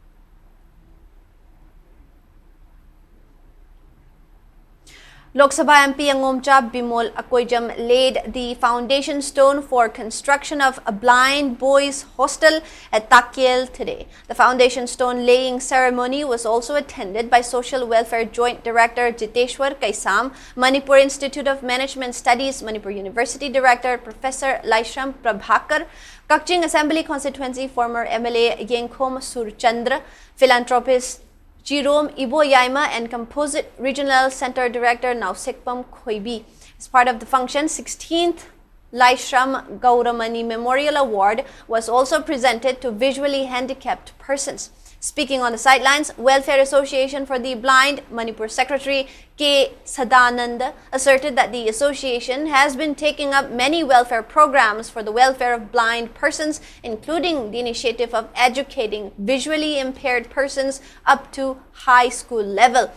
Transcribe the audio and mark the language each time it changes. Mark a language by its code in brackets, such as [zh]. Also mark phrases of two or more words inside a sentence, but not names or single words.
[en] Lok Sabha MP Angomcha Bimol Akoijam laid the foundation stone for construction of a blind boys hostel at Takyel today. The foundation stone laying ceremony was also attended by Social Welfare Joint Director Jiteshwar Kaisam, Manipur Institute of Management Studies, Manipur University Director Professor Laishram Prabhakar, Kakching Assembly Constituency former MLA Yengkhom Surchandra, philanthropist Jerome Iboyaima, and Composite Regional Center Director Nausekpam Khoibi. As part of the function, 16th Laishram Gauramani Memorial Award was also presented to visually handicapped persons. Speaking on the sidelines, Welfare Association for the Blind, Manipur Secretary K. Sadananda asserted that the association has been taking up many welfare programs for the welfare of blind persons, including the initiative of educating visually impaired persons up to high school level.